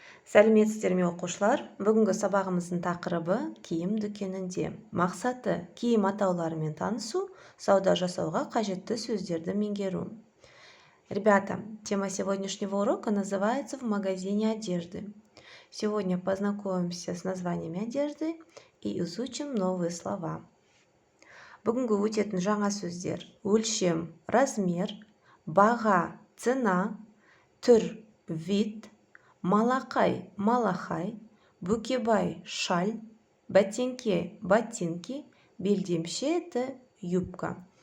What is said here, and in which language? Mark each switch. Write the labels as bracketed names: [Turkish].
[Kazakh] Сәлеметсіздер ме оқушылар? Бүгінгі сабағымыздың тақырыбы киім дүкенінде. Мақсаты киім атауларымен танысу, сауда жасауға қажетті сөздерді меңгеру. [Russian] Ребята, тема сегодняшнего урока называется «В магазине одежды». Сегодня познакомимся с названиями одежды и изучим новые слова. [Kazakh] Бүгінгі өтетін жаңа сөздер: өлшем, размер, баға, цена, түр, вид, малақай, малахай, букебай, шаль, бәтеңке, ботинки, белдемше, [Russian] это юбка.